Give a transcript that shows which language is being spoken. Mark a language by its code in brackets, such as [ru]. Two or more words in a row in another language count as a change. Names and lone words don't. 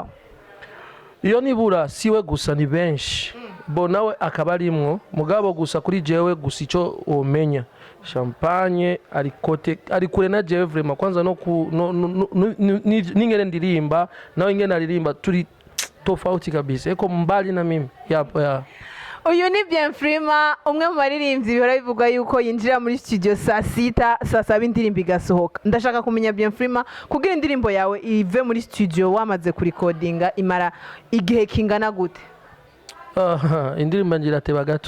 [rn] Iyo nibura siwe gusa ni benshi bo nawe akaba arimwo, mugabo gusa kuri jewe gusa ico umenya Champagne ari kure na jewe vraiment kwanza no ningere ndirimba nawe ingene aririmba turi [sw] tofauti kabisa, eko mbali na mimi ya. [rn] Uyu ni Bien Freema, umwe mu baririmbyi bihora bivugwa yuko yinjira muri studio saa 7 indirimbo igasohoka. Ndashaka kumenya Bien Freema kugira indirimbo yawe ive muri studio wamaze kurikodinga imara igihe kingana gute? Indirimbo irateba gato.